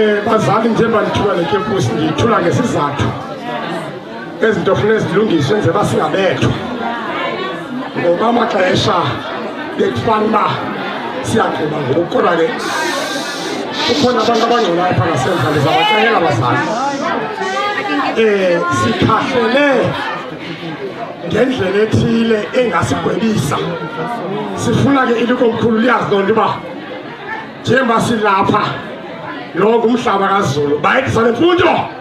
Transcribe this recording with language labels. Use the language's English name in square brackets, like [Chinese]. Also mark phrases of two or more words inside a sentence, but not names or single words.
[Zulu] bazali njengoba nithula le kempusi ngiyithula ngesizathu ezinto kufanele zilungiswe njengoba singabethwa ngoba [Xhosa] amaxesha bekufana uba siyagqiba ngoku kodwa ke kukhona abantu abangcolayo phaa ngasemva ndizabaxelela abazali [Zulu] sikhahlele ngendlela ethile engasigwebisa sifuna ke ilikomkhulu liyazi [Xhosa] loo nto uba [Zulu] njengoba silapha lonke umhlaba kaZulu bayekisa le mfundo